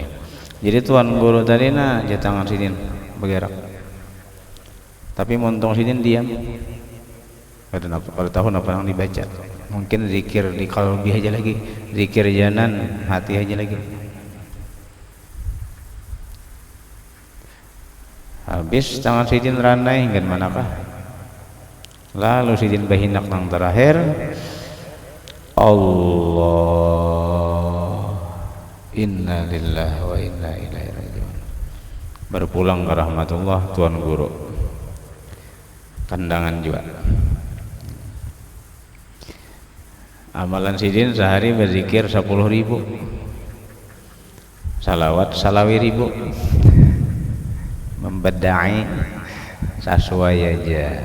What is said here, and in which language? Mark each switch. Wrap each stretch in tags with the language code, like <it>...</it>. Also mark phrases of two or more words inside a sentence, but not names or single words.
<bjn>Jadi tuan guru tadi nah tangan sidin bergerak tapi montong sidin diam kalau tahu apa yang dibaca mungkin zikir di kalbi aja lagi zikir janan hati aja lagi. Habis tangan sidin ranai hingga manakah. Lalu sidin bahinak nang terakhir Allah</bjn> <ar>إنا لله وإنا إليه راجعون.</ar> <bjn>Berpulang ke rahmatullah tuan guru kandangan juga. Amalan sidin sehari berzikir 10.000, salawat salawi 1.000, membedai sesuai aja.</bjn>